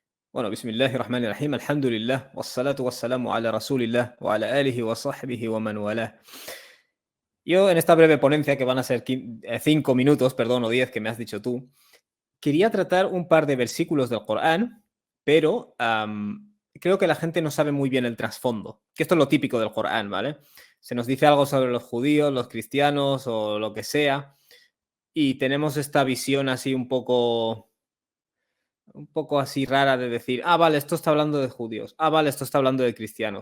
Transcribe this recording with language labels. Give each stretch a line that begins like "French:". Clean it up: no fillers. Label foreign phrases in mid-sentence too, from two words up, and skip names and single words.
Spanish: Bueno,
Arabic: بسم الله الرحمن الرحيم، الحمد لله، والصلاة والسلام على رسول الله، وعلى آله وصحبه ومن والاه.
Spanish: Yo en esta breve ponencia, que van a ser 5 minutos, perdón, o 10 que me has dicho tú, quería tratar un par de versículos del Corán, pero creo que la gente no sabe muy bien el trasfondo, que esto es lo típico del Corán, ¿vale? Se nos dice algo sobre los judíos, los cristianos o lo que sea, y tenemos esta visión así un poco así rara de decir, ah, vale, esto está hablando de judíos, ah, vale, esto está hablando de cristianos.